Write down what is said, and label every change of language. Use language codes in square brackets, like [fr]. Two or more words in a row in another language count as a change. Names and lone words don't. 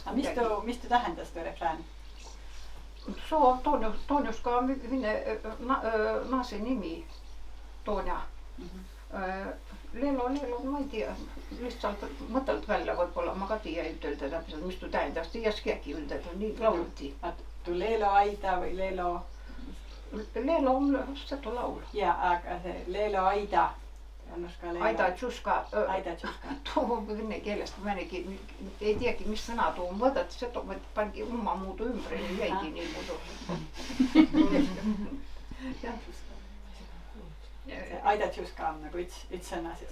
[vro] Mis tu tähendas tuu refrään? Toonjus ka minne naase nimi, Toonja. Lelo, ma ei tea, lihtsalt mõtelt välja võib-olla, ma ka tiia ütelda täpselt, mis tu tähendas, tiias keegi üldada, nii laulti. Tu Lelo Aida või Lelo? [et] Lelo on setu laul. Ja, aga see Lelo Aida. Aida tšuska. Aida tšuska. [vro] Tuu vene keelest mõnegi, ei teagi, mis sõna tuu on võdad, setu pangi oma muudu ümber ja jäigi nii muudu. [et] Aida tšuska on nagu üks sõna siis?